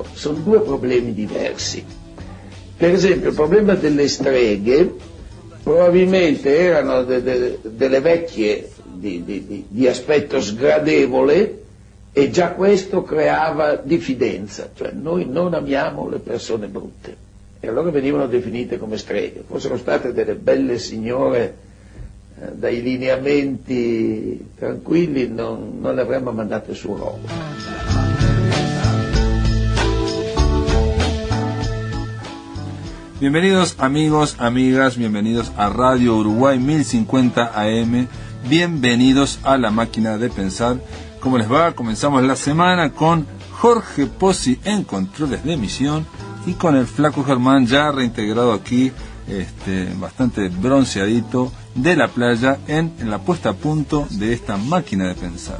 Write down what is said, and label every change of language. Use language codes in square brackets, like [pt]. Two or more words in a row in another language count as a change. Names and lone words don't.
[it] Sono due problemi diversi. Per esempio il problema delle streghe probabilmente erano delle vecchie di aspetto sgradevole, e già questo creava diffidenza, cioè noi non amiamo le persone brutte, e allora venivano definite come streghe. Fossero state delle belle signore dai lineamenti tranquilli, non le avremmo mandate su roba. [es] Bienvenidos amigos, amigas, bienvenidos a Radio Uruguay 1050 AM, bienvenidos a La Máquina de Pensar. ¿Cómo les va? Comenzamos la semana con Jorge Pozzi en controles de emisión y con el Flaco Germán ya reintegrado aquí, bastante bronceadito de la playa en la puesta a punto de esta máquina de pensar.